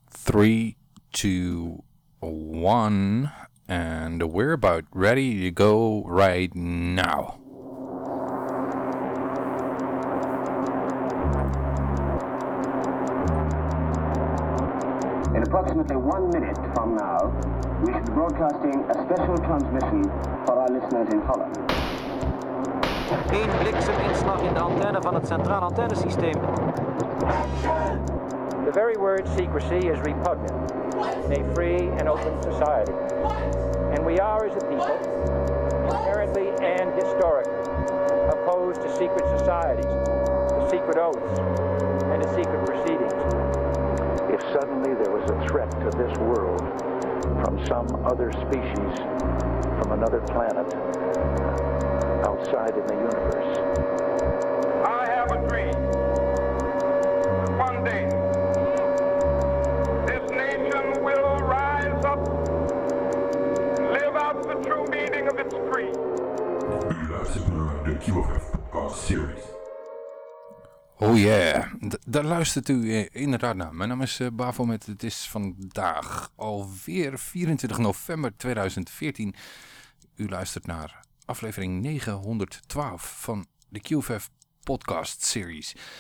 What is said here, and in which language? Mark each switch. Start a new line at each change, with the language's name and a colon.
English: 3, 2, 1, and we're about ready to go right now. In approximately 1 minute from now, we should be broadcasting a special transmission for our listeners in Holland.
Dutch: Eén blikseminslag in de antenne van het centraal antennesysteem.
English: The very word secrecy is repugnant in a free and open society. And we are as a people, inherently and historically, opposed to secret societies, to secret oaths, and to secret proceedings. If suddenly there was a threat to this world from some other species, from another planet, outside in the universe. I have a dream. One day, this nation will rise up, live out the true meaning of its creed. You are listening to the QFF podcast series. Oh yeah,
Dutch: daar luistert u inderdaad naar. Mijn naam is Bafomet. Het is vandaag alweer 24 november 2014. U luistert naar aflevering 912 van de QFF podcast series.